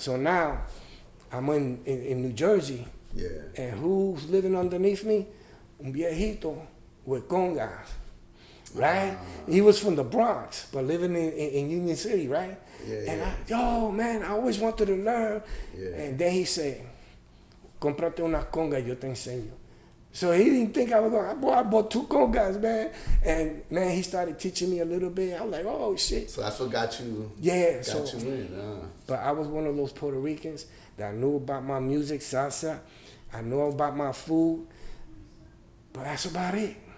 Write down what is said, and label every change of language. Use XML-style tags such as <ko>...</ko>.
<en>So now I'm in New Jersey. Yeah. And who's living underneath me?</en> <es>Un viejito</es> <en>with congas. Right? He was from the Bronx, but living in Union City, right? And man, I always wanted to learn. Yeah. And then he said,</en> <es>cómprate una conga, yo te enseño.</es> <en>So he didn't think I was going, I bought 2 congas, man. And man, he started teaching me a little bit. I was like, oh shit. So that's what got you. Yeah. Got you in. But I was one of those Puerto Ricans that knew about my music, salsa. I knew about my food. But that's about it.</en>